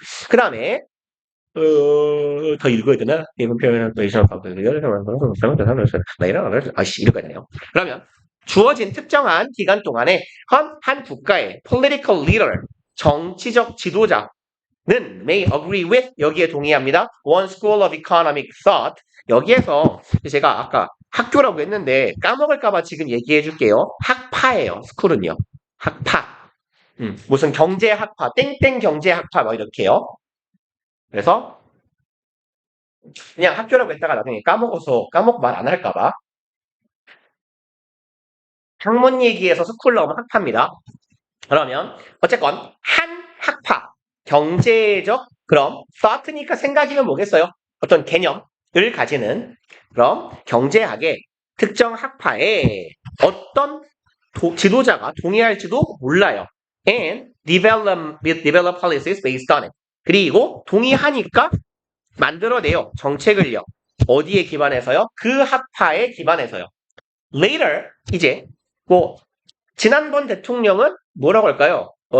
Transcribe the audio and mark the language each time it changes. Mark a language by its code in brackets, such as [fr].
[ko] 그 다음에 더 읽어야 되나? 이번 표현은 또 이상 읽어야 되네요. 그러면 주어진 특정한 기간 동안에 한 국가의 [en] political leader, [ko] 정치적 지도자는 [en] may agree with, [ko] 여기에 동의합니다. [en] One school of economic thought. [ko] 여기에서 제가 아까 학교라고 했는데 까먹을까봐 지금 얘기해 줄게요. 학파예요. 스쿨은요. 학파. 무슨 경제학파, 땡땡 경제학파 막 이렇게요. 그래서 그냥 학교라고 했다가 나중에 까먹고 말 안 할까봐. 학문 얘기에서 스쿨 나오면 학파입니다. 그러면 어쨌건 한 학파, 경제적 그럼 thought니까 생각이면 뭐겠어요? 어떤 개념을 가지는 그럼 경제학의 특정 학파에 어떤 지도자가 동의할지도 몰라요. [en] And develop policies based on it. [ko] 그리고 동의하니까 만들어내요. 정책을요. 어디에 기반해서요? 그 학파에 기반해서요. [en] Later, [ko] 이제 뭐 지난번 대통령은 뭐라고 할까요?